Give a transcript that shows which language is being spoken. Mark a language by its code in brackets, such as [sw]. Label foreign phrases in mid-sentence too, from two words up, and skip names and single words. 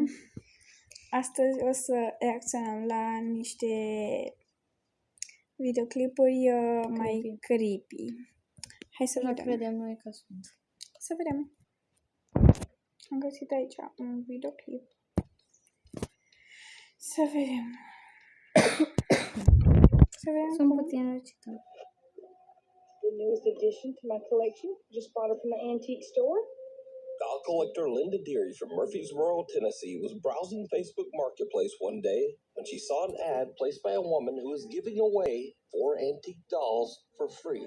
[ro] Astăzi o să reacționăm la niște videoclipuri mai creepy. Hai să Nu vedem. credem noi că sunt. Să vedem. Am găsit aici un videoclip. Să vedem. Sunt puțin răcită. [en] The newest addition to my collection. Just bought her from the antique store. Doll collector Linda Deary from Murfreesboro, Tennessee, was browsing Facebook Marketplace one day when she saw an ad placed by a woman who was giving away 4 antique dolls for free.